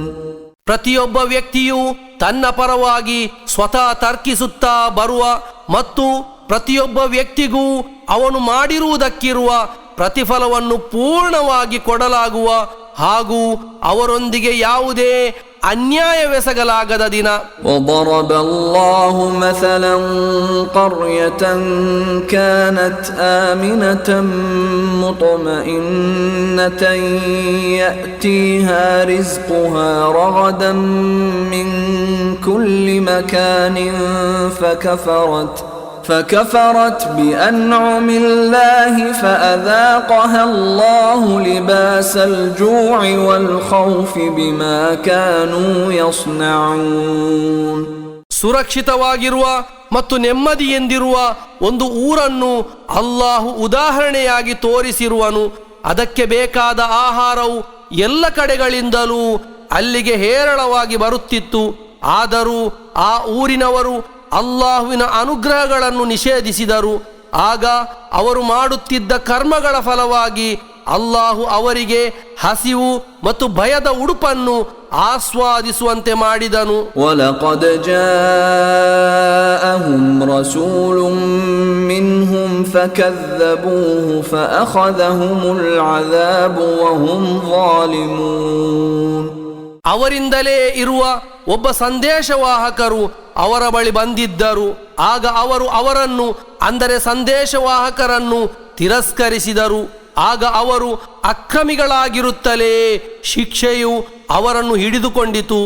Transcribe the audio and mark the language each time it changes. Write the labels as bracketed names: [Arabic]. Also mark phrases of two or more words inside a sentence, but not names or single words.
[Kannada] ಪ್ರತಿಯೊಬ್ಬ ವ್ಯಕ್ತಿಯು ತನ್ನ ಪರವಾಗಿ ಸ್ವತಃ ತರ್ಕಿಸುತ್ತಾ ಬರುವ ಮತ್ತು ಪ್ರತಿಯೊಬ್ಬ ವ್ಯಕ್ತಿಗೂ ಅವನು ಮಾಡಿರುವುದಕ್ಕಿರುವ ಪ್ರತಿಫಲವನ್ನು ಪೂರ್ಣವಾಗಿ ಕೊಡಲಾಗುವ ಹಾಗೂ ಅವರೊಂದಿಗೆ ಯಾವುದೇ ಅನ್ಯಾಯವೆಸಗಲಾಗದ ದಿನ. [Arabic] وضرب الله مثلا قرية كانت آمنة مطمئنة يأتيها رزقها رغدا من كل مكان فكفرت بأنعم الله فأذاقها الله لباس الجوع والخوف بما كانوا يصنعون. [Kannada] ಸುರಕ್ಷಿತವಾಗಿರುವ ಮತ್ತು ನೆಮ್ಮದಿಯೆಂದಿರುವ ಒಂದು ಊರನ್ನು ಅಲ್ಲಾಹು ಉದಾಹರಣೆಯಾಗಿ ತೋರಿಸಿರುವನು. ಅದಕ್ಕೆ ಬೇಕಾದ ಆಹಾರವು ಎಲ್ಲ ಕಡೆಗಳಿಂದಲೂ ಅಲ್ಲಿಗೆ ಹೇರಳವಾಗಿ ಬರುತ್ತಿತ್ತು. ಆದರೂ ಆ ಊರಿನವರು ಅಲ್ಲಾಹುವಿನ ಅನುಗ್ರಹಗಳನ್ನು ನಿಷೇಧಿಸಿದರು. ಆಗ ಅವರು ಮಾಡುತ್ತಿದ್ದ ಕರ್ಮಗಳ ಫಲವಾಗಿ ಅಲ್ಲಾಹು ಅವರಿಗೆ ಹಸಿವು ಮತ್ತು ಭಯದ ಉಡುಪನ್ನು ಆಸ್ವಾದಿಸುವಂತೆ ಮಾಡಿದನು. [Arabic] وَلَقَدْ جَاءَهُمْ رَسُولٌ مِّنْهُمْ فَكَذَّبُوهُ فَأَخَذَهُمُ الْعَذَابُ وَهُمْ ظَالِمُونَ. [Kannada] ಅವರಿಂದಲೇ ಇರುವ ಒಬ್ಬ ಸಂದೇಶವಾಹಕರು ಅವರ ಬಳಿ ಬಂದಿದ್ದರು. ಆಗ ಅವರು ಅವರನ್ನು ಅಂದರೆ ಸಂದೇಶವಾಹಕರನ್ನು ತಿರಸ್ಕರಿಸಿದರು. ಆಗ ಅವರು ಅಕ್ರಮಿಗಳಾಗಿರುತ್ತಲೇ ಶಿಕ್ಷೆಯು ಅವರನ್ನು ಹಿಡಿದುಕೊಂಡಿತು.